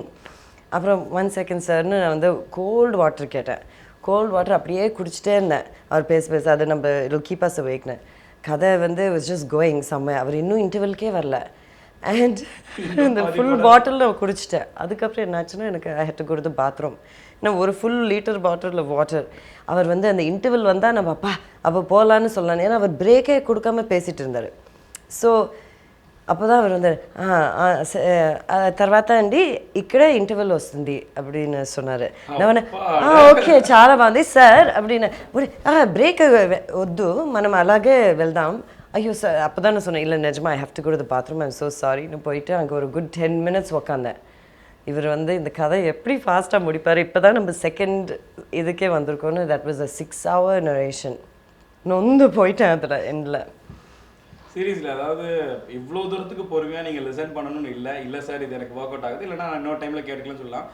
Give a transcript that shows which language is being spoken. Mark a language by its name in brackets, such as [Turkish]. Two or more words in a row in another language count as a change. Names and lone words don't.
[Tamil] அப்புறம் 1 second சார்னு நான் வந்து [English] cold water [Tamil] கேட்டேன். [English] cold water [Tamil] அப்படியே குடிச்சிட்டே இருந்தேன். அவர் பேச அது நம்ம [English] it keep us awake. [Tamil] கதை வந்து [English] was just going [Tamil] செம்ம. அவர் இன்னும் இன்டர்வல்கே வரல அண்ட் இந்த [English] full bottle [Tamil] நான் குடிச்சிட்டேன். அதுக்கப்புறம் என்னாச்சுன்னா எனக்கு [English] I had to go to the bathroom. [Tamil] இன்னும் ஒரு [English] full litre bottle water. [Tamil] அவர் வந்து அந்த இன்டர்வல் வந்தால் நம்ம அப்போ போகலான்னு சொல்லலாம். ஏன்னா அவர் பிரேக்கே கொடுக்காம பேசிகிட்டு இருந்தார். ஸோ அப்போ தான் அவர் வந்து [Telugu] తర్వాత అండి ఇక్కడే ఇంటర్వెల్ వస్తుంది [Tamil] அப்படின்னு சொன்னார். [Telugu] நான் ఓకే చాలా బాగుంది సార్ அப்படின்னு బ్రేక్ వద్దు మనం అలాగే వెళ్దాం. [Tamil] ஐயோ சார் அப்போ தான் நான் சொன்னேன், இல்லை நிஜமா [English] I have to go to the bathroom, I'm so [Tamil] சாரின்னு போயிட்டு அங்கே ஒரு குட் 10 minutes உக்காந்தேன். இவர் வந்து இந்த கதை எப்படி ஃபாஸ்ட்டாக முடிப்பார். இப்போ தான் நம்ம செகண்ட் இதுக்கே வந்திருக்கோன்னு. [English] that was a 6 hour narration. [Tamil] நொந்து போயிட்டேன் அதில் எண்டில். சீரியஸ்லி, அதாவது இவ்வளோ தூரத்துக்கு பொறுமையாக நீங்கள் லிசன் பண்ணணும்னு இல்லை சார் இது எனக்கு [English] work out [Tamil] ஆகுது, இல்லைனா நான் இன்னொரு டைமில் கேட்டுக்கலாம்னு சொல்லலாம்.